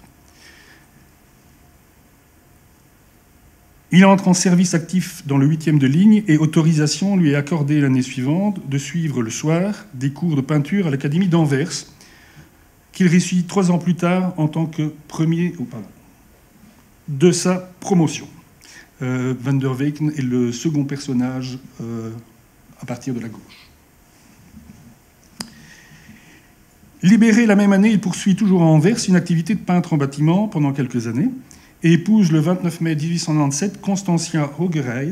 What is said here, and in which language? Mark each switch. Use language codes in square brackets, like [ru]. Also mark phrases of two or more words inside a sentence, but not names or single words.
[fr] Il entre en service actif dans le 8e de ligne et autorisation lui est accordée l'année suivante de suivre le soir des cours de peinture à l'Académie d'Anvers, qu'il réussit 3 ans plus tard en tant que premier de sa promotion. Van der Weycken est le second personnage à partir de la gauche. Libéré la même année, il poursuit toujours à Anvers une activité de peintre en bâtiment pendant quelques années et épouse le 29 mai 1897 Constantia Hogerheide.